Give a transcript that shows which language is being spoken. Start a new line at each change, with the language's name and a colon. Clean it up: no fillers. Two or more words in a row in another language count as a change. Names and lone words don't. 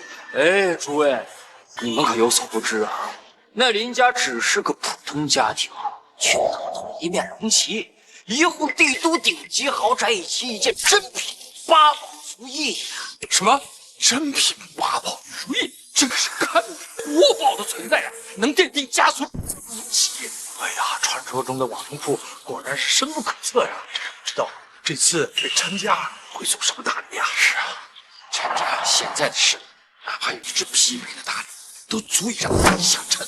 Chinese: 哎，諸位，你們可有所不知啊，那林家只是個普通家庭，卻能懂一面龍旗，一戶帝都頂級豪宅以及一件珍品8寶如意呀！什麼珍品8寶如意？這個是堪國寶的存在啊，能奠定家族福氣。哎呀，傳說中的往生鋪果然是深不可測呀！不知道這次給陳家會送什麼大禮呀？是啊，陳家現在的勢力，哪怕有一隻匹配的大禮，都足以讓他們下沉。